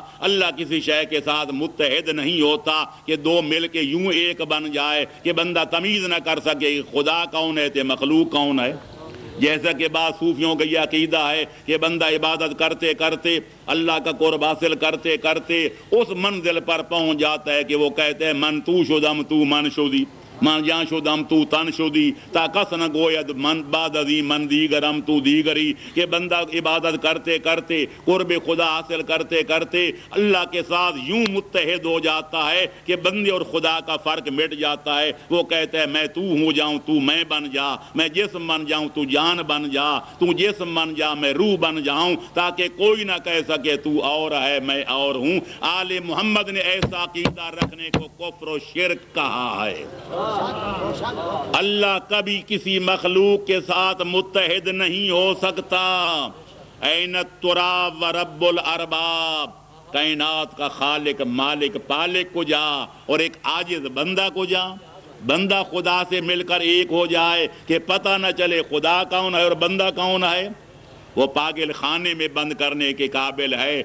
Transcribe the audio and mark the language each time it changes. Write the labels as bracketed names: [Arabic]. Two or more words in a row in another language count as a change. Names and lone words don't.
[Urdu] اللہ کسی شے کے ساتھ متحد نہیں ہوتا کہ 2 مل کے یوں ایک بن جائے کہ بندہ تمیز نہ کر سکے خدا کون ہے تے مخلوق کون ہے۔ جیسا کہ بعض صوفیوں کا یہ عقیدہ ہے کہ بندہ عبادت کرتے کرتے اللہ کا قرب حاصل کرتے کرتے اس منزل پر پہنچ جاتا ہے کہ وہ کہتے ہیں [Persian] من تو شدم تو من شدی من جان شدم تو تن شدی تا کس نہ گوید من بعد ازی من دیگرم تو دیگری، [Urdu] کہ بندہ عبادت کرتے کرتے قرب خدا حاصل کرتے کرتے اللہ کے ساتھ یوں متحد ہو جاتا ہے کہ بندے اور خدا کا فرق مٹ جاتا ہے۔ وہ کہتا ہے میں تو ہو جاؤں تو میں بن جا، میں جسم بن جاؤں تو جان بن جا، تو جسم بن جا میں روح بن جاؤں، تاکہ کوئی نہ کہہ سکے تو اور ہے میں اور ہوں۔ آل محمد نے ایسا عقیدہ رکھنے کو کفر و شرک کہا ہے۔ اللہ کبھی کسی مخلوق کے ساتھ متحد نہیں ہو سکتا۔ [Arabic] این التراب و رب الارباب، [Urdu] کائنات کا خالق مالک پالک کو جا اور ایک عاجز بندہ کو جا، بندہ خدا سے مل کر ایک ہو جائے کہ پتہ نہ چلے خدا کون ہے اور بندہ کون ہے، وہ پاگل خانے میں بند کرنے کے قابل ہے۔